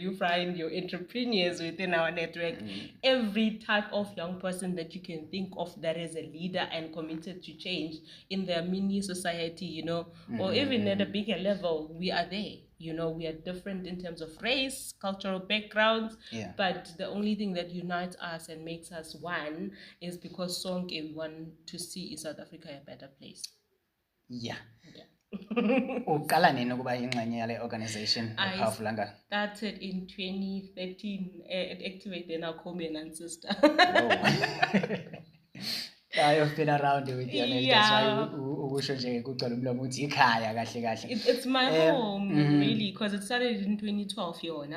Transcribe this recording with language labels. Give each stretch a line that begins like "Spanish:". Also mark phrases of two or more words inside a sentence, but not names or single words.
English: You find your entrepreneurs within our network. Every type of young person that you can think of that is a leader and committed to change in their mini society, you know, or even at a bigger level, we are there. You know, we are different in terms of race, cultural backgrounds, but the only thing that unites us and makes us one is because we want to see South Africa a better place.
Zulu: Uqala nini ukuba ingxenye yale organization ePowerful Langa?
English: I started in 2013 at Activate, then I call me an ancestor. I've been around with you, and that's why it's my home, really, because it started in 2012 here now.